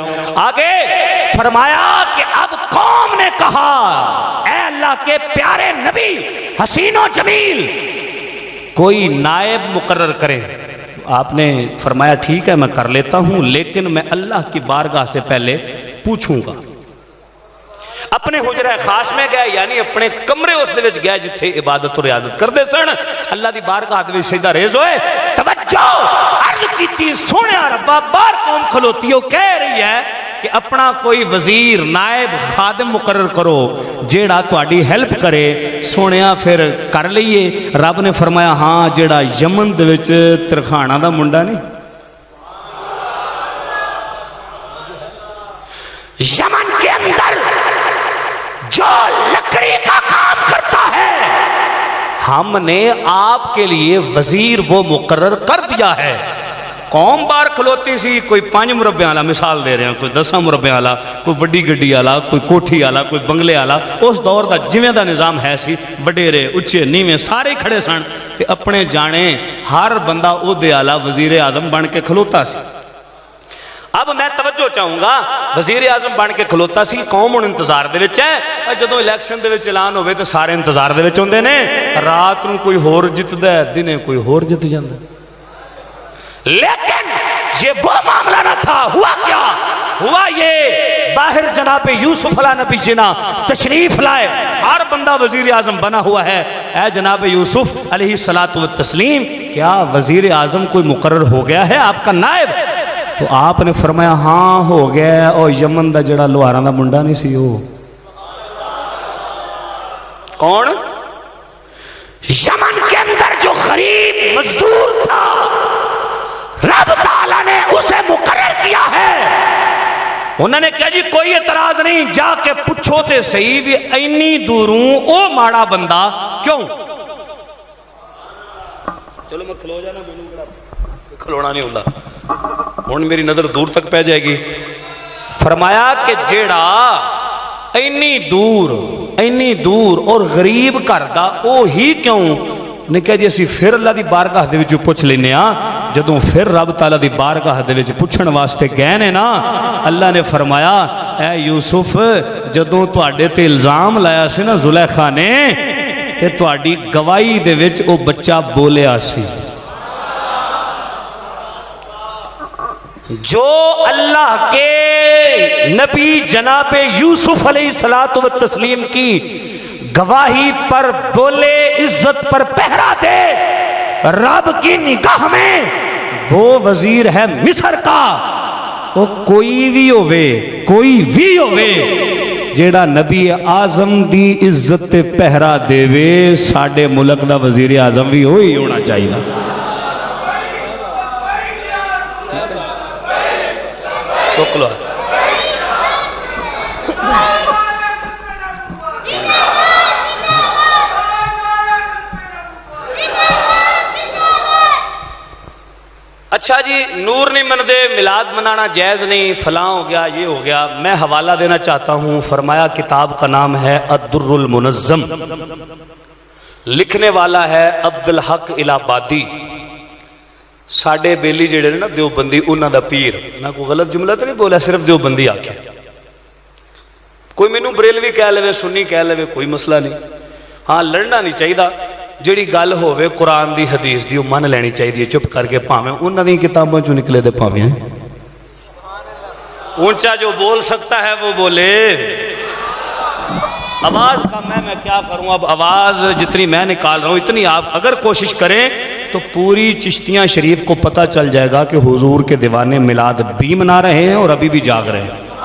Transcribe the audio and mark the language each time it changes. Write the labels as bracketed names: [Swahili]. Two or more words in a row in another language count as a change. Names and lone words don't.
[Urdu] آگے فرمایا کہ اب قوم نے کہا اے اللہ کے پیارے نبی حسین و جمیل کوئی نائب مقرر کرے۔ آپ نے فرمایا ٹھیک ہے میں کر لیتا ہوں، لیکن میں اللہ کی بارگاہ سے پہلے پوچھوں گا۔ اپنے حجرہ خاص میں گئے، یعنی اپنے کمرے [Punjabi] اس دے وچ گئے جتھے عبادت و ریاضت کردے سن، اللہ دی بارگاہ دے وچ سجدہ ریز ہوئے، توجہ عرض کیتی سونیا ربا بار قوم کھلوتی ہو کہہ رہی ہے کہ اپنا کوئی وزیر نائب خادم مقرر کرو جیڑا تواڈی ہیلپ کرے۔ سونیا پھر کر لئیے۔ رب نے فرمایا ہاں جیڑا یمن دے وچ ترخانہ دا منڈا نہیں، [Urdu] یمن کے اندر جو لکڑی کا کام کرتا ہے، ہم نے آپ کے لیے وزیر وہ مقرر کر دیا ہے۔ [Punjabi] قوم بار کھلوتی سی، کوئی 5 مربے والا مثال دے رہے ہیں، کوئی 10 مربے والا، کوئی بڑی گڈی والا، کوئی کوٹھی والا، کوئی بنگلے والا، اس دور دا جویں دا نظام ہے سی، وڈیرے اچے نیویں سارے کھڑے سن تے اپنے جانے ہر بندہ عہدے والا وزیر اعظم بن کے کھلوتا سی۔ [Urdu] اب میں توجہ چاہوں گا، وزیر اعظم بن کے کھلوتا سی، [Punjabi] قوم ہن انتظار دے وچ ہے، اور جدوں الیکشن دے وچ اعلان ہوے تے سارے انتظار دے وچ ہوندے نے، رات نوں کوئی ہور جتدا ہے، دنے کوئی ہور جت جاندا ہے۔ [Urdu] لیکن یہ وہ معاملہ نہ تھا۔ ہوا کیا؟ ہوا یہ باہر جناب یوسف علیہ نبی جنا تشریف لائے، ہر بندہ وزیر اعظم بنا ہوا ہے۔ اے جناب یوسف علیہ السلام، کیا وزیر اعظم کوئی مقرر ہو گیا ہے آپ کا نائب؟ [Punjabi] تو آپ نے فرمایا ہاں ہو گیا، اور یمن دا جڑا لوہاراں دا منڈا نہیں سی، وہ کون؟ [Urdu] یمن کے اندر جو غریب مزدور تھا، رب تعالیٰ نے اسے مقرر کیا ہے۔ [Punjabi] انہوں نے کہا جی کوئی اعتراض نہیں، جا کے پوچھو تے صحیح بھی اینی دوروں او ماڑا بندہ کیوں؟ چلو میں کھلو جانا، کھلونا نہیں ہوتا، ہن میری نظر دور تک پہ جائے گی۔ فرمایا کہ جیڑا اینی دور اور غریب کردا او ہی کیوں؟ نے کہا جی اسی پھر اللہ دی بارگاہ دے وچ پوچھ لینے ہاں۔ جدوں پھر رب تعالیٰ دی بارگاہ دے وچ پوچھن واسطے گئے نے نا، اللہ نے فرمایا اے یوسف جدوں تواڈے تے الزام لایا سی نا زلیخا نے، تے تواڈی گواہی دے وچ او بچہ بولیا سی۔ [Urdu] جو اللہ کے نبی جناب یوسف علیہ السلام کی گواہی پر بولے، عزت پر پہرا دے، رب کی نگاہ میں وہ وزیر ہے مصر کا، [Punjabi] وہ کوئی بھی ہووے جیڑا نبی اعظم دی عزت تے پہرا دے ساڈے ملک دا وزیر اعظم [Urdu] بھی وہی ہونا چاہیے. [Punjabi] چک لو. [Urdu] اچھا جی، نور نہیں مندے، میلاد منانا جائز نہیں، فلاں ہو گیا، یہ ہو گیا. میں حوالہ دینا چاہتا ہوں. فرمایا کتاب کا نام ہے الدر المنظم، لکھنے والا ہے عبدالحق الہبادی. [Punjabi] ساڈے بیلی جڑے نا دیوبندی، انہاں دا پیر. [Urdu] میں کوئی غلط جملہ تو نہیں بولا، صرف دیوبندی آکھیا. [Punjabi] کوئی مینوں بریلوی کہہ لے، [Urdu] سنی کہہ لے، کوئی مسئلہ نہیں. ہاں لڑنا نہیں چاہیے. [Punjabi] جڑی گل ہوے قرآن دی حدیث دی من لینی چاہیے چپ کر کے، پاویں انہاں دی کتاباں چوں نکلے تے پاویں اونچا [Urdu] جو بول سکتا ہے وہ بولے. آواز کم ہے، میں کیا کروں. اب آواز جتنی میں نکال رہا ہوں اتنی آپ اگر کوشش کریں تو پوری چشتیاں شریف کو پتہ چل جائے گا کہ حضور کے دیوانے میلاد بھی منا رہے ہیں اور ابھی بھی جاگ رہے ہیں.